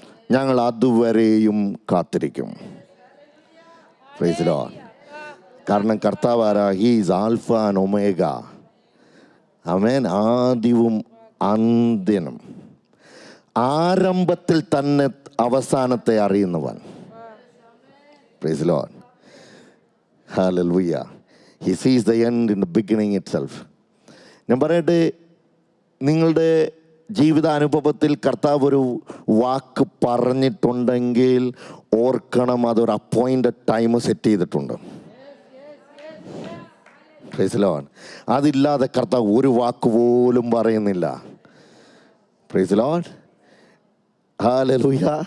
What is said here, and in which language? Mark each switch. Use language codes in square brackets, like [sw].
[ml] ഞങ്ങൾ അതുവരെയും കാത്തിരിക്കും. [en] Praise the lord. [ml] കാരണം കർത്താവ് ആരാ? [en] He is alpha and omega. Amen. [ml] ആദ്യവും അന്ത്യനും, ആരംഭത്തിൽ തന്നെ അവസാനത്തെ അറിയുന്നവൻ. [en] Praise the lord. Hallelujah. He sees the end in the beginning itself. [ml] ഞാൻ പറയട്ടെ, നിങ്ങളുടെ ജീവിതാനുഭവത്തിൽ കർത്താവ് ഒരു വാക്ക് പറഞ്ഞിട്ടുണ്ടെങ്കിൽ ഓർക്കണം, അതൊരു അപ്പോയിൻറ്റഡ് ടൈം സെറ്റ് ചെയ്തിട്ടുണ്ട്. [en] Praise the lord. [ml] അതില്ലാതെ കർത്താവ് ഒരു വാക്ക് പോലും പറയുന്നില്ല. Praise the Lord. ഹല്ലേലൂയ.